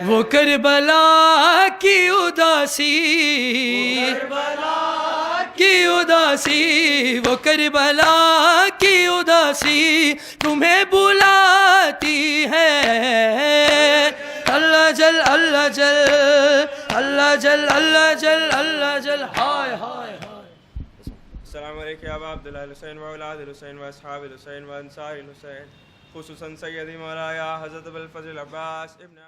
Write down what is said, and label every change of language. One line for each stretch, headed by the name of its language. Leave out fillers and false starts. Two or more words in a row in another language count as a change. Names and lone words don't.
Urdu: وہ کربلا کی اداسی کی اداسی وہ کربلا کی اداسی تمہیں بلاتی ہے اللہ جل اللہ جل اللہ جل اللہ جل اللہ جل ہائے ہائے
Arabic: السلام علیکم یا ابا عبداللہ الحسین و اولاد الحسین و اصحاب الحسین و انصار الحسین خصوصاً سیدی مولایا حضرت ابوالفضل عباس ابن